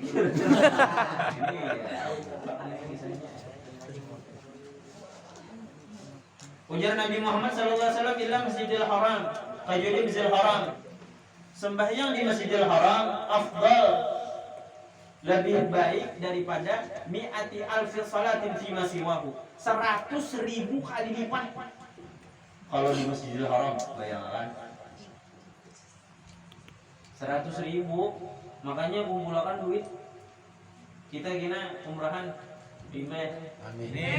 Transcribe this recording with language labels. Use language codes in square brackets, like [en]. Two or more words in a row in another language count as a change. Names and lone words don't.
[bjn] Ini ya. Ujar Nabi Muhammad SAW ila Masjidil Haram, kajuli Masjidil Haram. Sembahyang di Masjidil Haram afdal, lebih baik daripada [ar] mi'ati alfi salatin fi masiwahu. [bjn] 100.000 kali lipat. Kalau di Masjidil Haram, bayangkan 100.000, makanya kumpulkan duit. Kita kena umrahan di Amin.